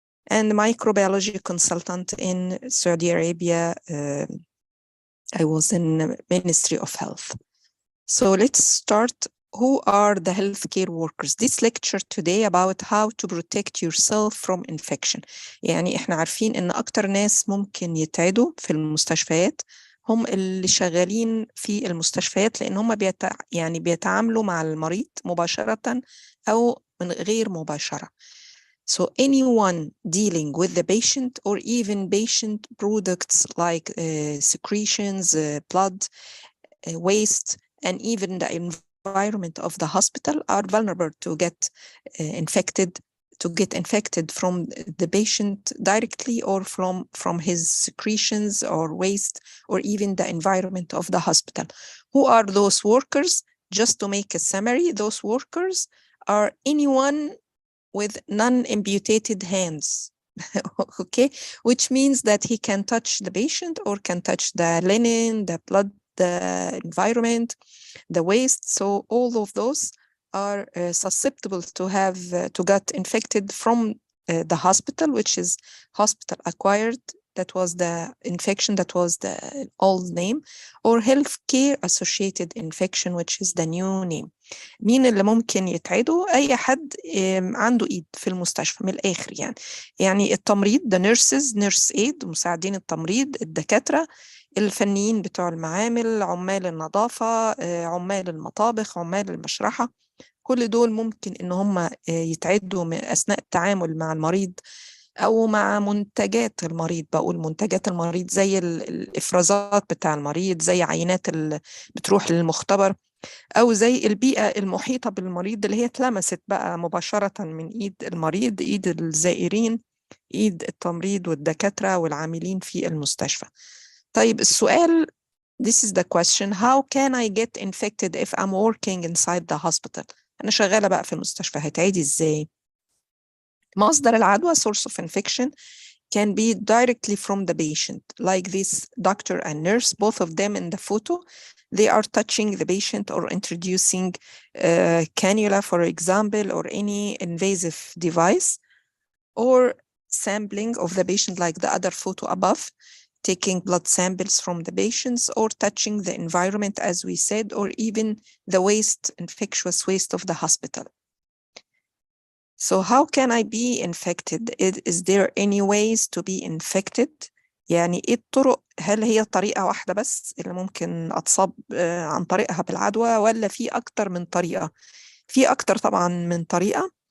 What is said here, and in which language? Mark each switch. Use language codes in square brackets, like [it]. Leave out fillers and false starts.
[en] And microbiology consultant in Saudi Arabia. I was in the Ministry of Health. So let's start. Who are the healthcare workers? This lecture today about how to protect yourself from infection. [ar] يعني احنا عارفين ان اكتر ناس ممكن يتعدوا في المستشفيات هم اللي شغالين في المستشفيات، لان هم يعني بيتعاملوا مع المريض مباشرة او من غير مباشرة. [en] So anyone dealing with the patient or even patient products like secretions, blood, waste, and even the environment of the hospital are vulnerable to get infected from the patient directly, or from his secretions or waste, or even the environment of the hospital. Who are those workers? Just to make a summary, those workers are anyone with non-amputated hands. Okay, which means that he can touch the patient or can touch the linen, the blood, the environment, the waste. So all of those are susceptible to have to get infected from the hospital, which is hospital acquired. That was the infection, that was the old name, or healthcare associated infection, which is the new name. [ar] مين اللي ممكن يتعدوا؟ أي حد عنده إيد في المستشفى من الآخر يعني التمريض، [en] the nurses, nurse aid، [ar] مساعدين التمريض، الدكاترة، الفنيين بتوع المعامل، عمال النظافة، عمال المطابخ، عمال المشرحة. كل دول ممكن إن هم يتعدوا أثناء التعامل مع المريض أو مع منتجات المريض. بقول منتجات المريض زي الإفرازات بتاع المريض، زي عينات اللي بتروح للمختبر، أو زي البيئة المحيطة بالمريض اللي هي اتلمست بقى مباشرة من إيد المريض، إيد الزائرين، إيد التمريض والدكاترة والعاملين في المستشفى. طيب السؤال، [en] this is the question: how can I get infected if I'm working inside the hospital؟ [ar] أنا شغالة بقى في المستشفى، هتعيدي إزاي؟ مصدر العدوى [en] source of infection can be directly from the patient, like this doctor and nurse, both of them in the photo. They are touching the patient or introducing cannula, for example, or any invasive device, or sampling of the patient like the other photo above, taking blood samples from the patients, or touching the environment, as we said, or even the waste, infectious waste of the hospital. So how can I be infected? Is there any ways to be infected? [ar] يعني إيه الطرق؟ هل هي طريقة واحدة بس اللي ممكن أتصاب عن طريقها بالعدوى، ولا في أكتر من طريقة؟ في أكتر طبعا من طريقة.